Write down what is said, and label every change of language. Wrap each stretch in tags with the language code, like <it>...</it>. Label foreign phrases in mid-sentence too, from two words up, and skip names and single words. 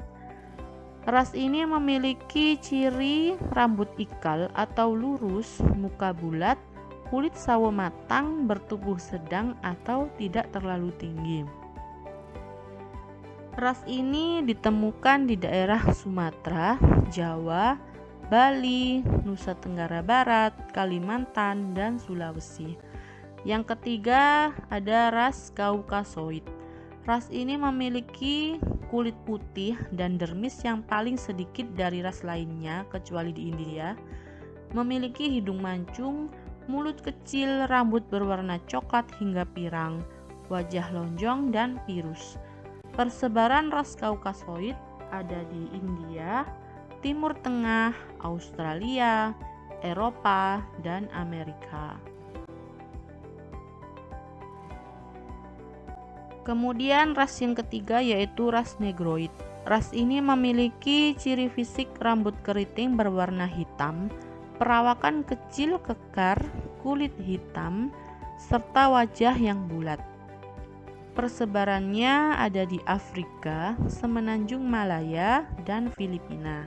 <id>Ras ini memiliki ciri rambut ikal atau lurus, muka bulat, kulit sawo matang, bertubuh sedang atau tidak terlalu tinggi. Ras ini ditemukan di daerah Sumatera, Jawa, Bali, Nusa Tenggara Barat, Kalimantan, dan Sulawesi. Yang ketiga ada ras Kaukasoid. Ras ini memiliki kulit putih dan dermis yang paling sedikit dari ras lainnya kecuali di India. Memiliki hidung mancung, mulut kecil, rambut berwarna coklat hingga pirang, wajah lonjong dan pirus. Persebaran ras Kaukasoid ada di India, Timur Tengah, Australia, Eropa, dan Amerika. Kemudian ras yang ketiga yaitu ras Negroid. Ras ini memiliki ciri fisik rambut keriting berwarna hitam, perawakan kecil kekar, kulit hitam, serta wajah yang bulat. Persebarannya ada di Afrika, Semenanjung Malaya, dan Filipina.</id>